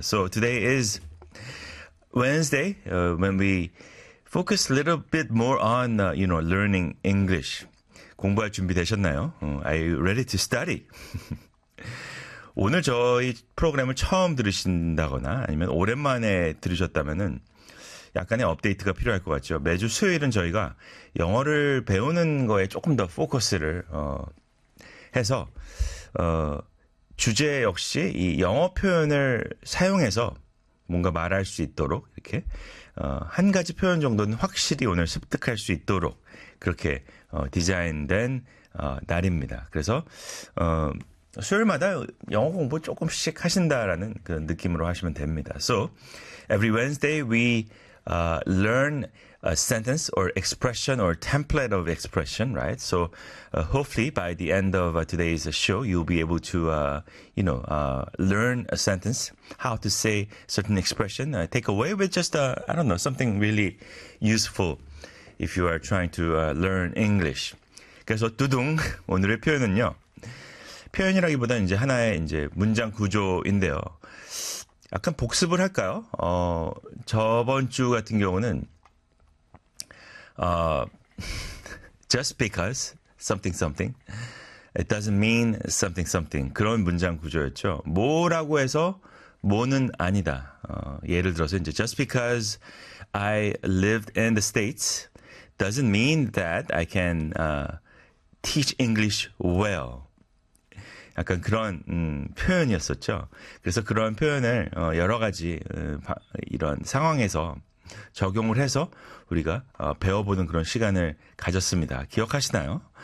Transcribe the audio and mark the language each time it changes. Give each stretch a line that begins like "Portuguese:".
English: So today is Wednesday when we focus a little bit more on you know learning English.
Korean: 공부할 준비 되셨나요?
English: Are you ready to study?
Korean: 오늘 저희 프로그램을 처음 들으신다거나 아니면 오랜만에 들으셨다면은 약간의 업데이트가 필요할 것 같죠. 매주 수요일은 저희가 영어를 배우는 거에 조금 더 포커스를 해서 주제 역시 이 영어 표현을 사용해서 뭔가 말할 수 있도록 이렇게 한 가지 표현 정도는 확실히 오늘 습득할 수 있도록 그렇게 디자인된 날입니다. 그래서 수요일마다 영어 공부 조금씩 하신다라는 그런 느낌으로 하시면 됩니다.
English: So every Wednesday we learn a sentence or expression or template of expression, right? So hopefully by the end of today's show, you'll be able to, you know, learn a sentence, how to say certain expression, take away with just, I don't know, something really useful if you are trying to learn English.
Korean: 그래서 두둥, 오늘의 표현은요. 표현이라기보다는 이제 하나의 이제 문장 구조인데요. 약간 복습을 할까요? 저번 주 같은 경우는
English: just because something something
Korean: it doesn't mean something something 그런 문장 구조였죠. 뭐라고 해서 뭐는 아니다. 예를 들어서 이제
English: just because I lived in the States doesn't mean that I can teach English well.
Korean: 약간 그런 표현이었었죠. 그래서 그런 표현을 여러 가지 이런 상황에서 적용을 해서 우리가 배워보는 그런 시간을 가졌습니다. 기억하시나요?